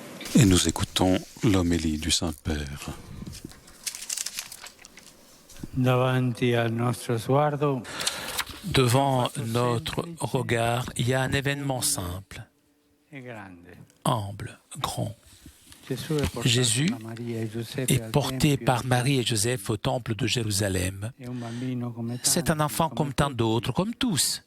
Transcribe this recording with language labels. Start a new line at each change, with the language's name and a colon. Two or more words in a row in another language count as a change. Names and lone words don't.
French: Et nous écoutons l'homélie du Saint-Père.
Italian: Davanti al nostro sguardo,
French: devant notre regard, il y a un événement simple, humble, grand. Jésus est porté par Marie et Joseph au temple de Jérusalem. C'est un enfant comme tant d'autres, comme tous.